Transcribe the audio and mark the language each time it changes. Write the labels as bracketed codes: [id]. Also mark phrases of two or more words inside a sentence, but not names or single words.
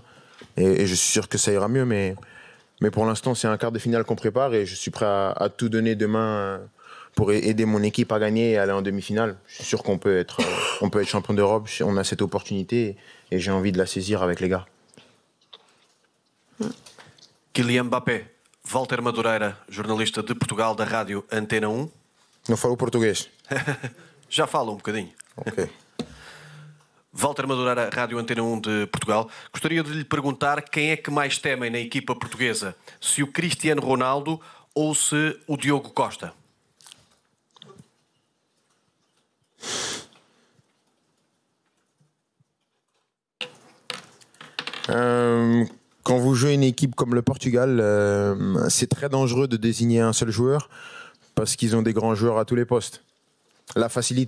[fr] Et je suis sûr que ça ira mieux. Mais pour l'instant, c'est un quart de finale qu'on prépare et je suis prêt à tout donner demain pour aider mon équipe à gagner et aller en demi-finale. Je suis sûr qu'on peut être champion d'Europe. On a cette opportunité et j'ai envie de la saisir avec les gars. Kylian Mbappé, [pt] Walter Madureira, jornalista de Portugal da Rádio Antena 1. Não falo português. Já falo bocadinho. Ok. Walter Madureira, Rádio Antena 1 de Portugal. Gostaria de lhe perguntar quem é que mais temem na equipa portuguesa, se o Cristiano Ronaldo ou se o Diogo Costa? [fr] Quand vous jouez une équipe comme le Portugal, c'est très dangereux de désigner un seul joueur, parce qu'ils ont des grands joueurs à tous les postes.